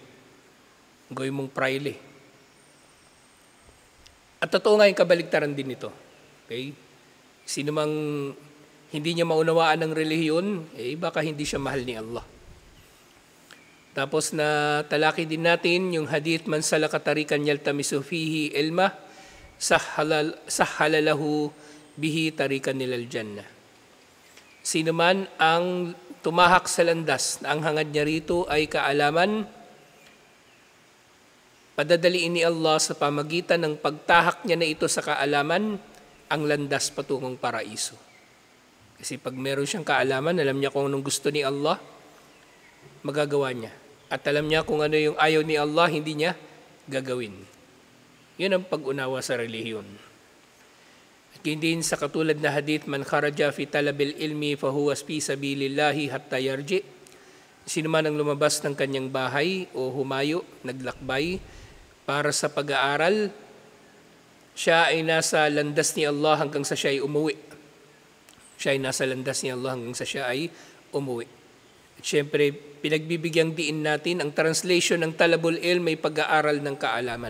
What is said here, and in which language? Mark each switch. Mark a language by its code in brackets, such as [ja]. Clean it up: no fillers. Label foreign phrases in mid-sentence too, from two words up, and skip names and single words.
[tl] Gawin mong praile. At totoo nga yung kabaligtaran din ito. Okay? Sino mang hindi niya maunawaan ng relihiyon, baka hindi siya mahal ni Allah. Tapos na talaki din natin yung hadith, [ar] من سلك طريقا يلتمس فيه علما سهل الله به طريقا إلى الجنة. [tl] Sino man ang tumahak sa landas na ang hangad niya rito ay kaalaman, padadaliin ni Allah sa pamagitan ng pagtahak niya na ito sa kaalaman ang landas patungong paraiso. Kasi pag meron siyang kaalaman, alam niya kung anong gusto ni Allah, magagawa niya. At alam niya kung ano yung ayaw ni Allah, hindi niya gagawin. Yun ang pag-unawa sa relihiyon. At din sa katulad na hadith, [ar] من خرج في طلب العلم فهو في سبيل الله حتى يرجع. [tl] Sino man ang lumabas ng kanyang bahay o humayo, naglakbay para sa pag-aaral, siya ay nasa landas ni Allah hanggang sa siya ay umuwi. Siya ay nasa landas ni Allah hanggang sa siya ay umuwi. At syempre, pinagbibigyan diin natin ang translation ng [ar] طلب العلم [tl] ay pag-aaral ng kaalaman.